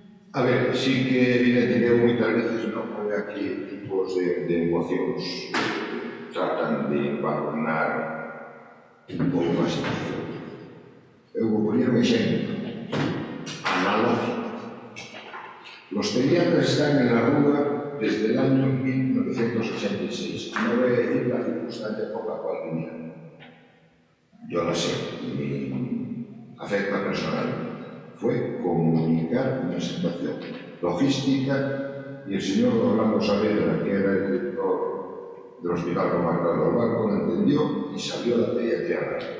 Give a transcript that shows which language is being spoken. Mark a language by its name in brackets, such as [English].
[Galician] A ver, sí que é evidente que moitas veces non pode aquí tipos de emocións tratan de embargonar un pouco a situación. Eu vou poñer un exemplo analógico. [Spanish] Los pediatras están en la rúa desde el año 1986. No voy a decir la circunstancia por la cual vinieron. Yo la sé, me afecta personalmente. Fue comunicar una situación logística y el señor Orlando Saavedra, que era el director del Hospital Comarcal del Barco, lo entendió y salió a la pediatría.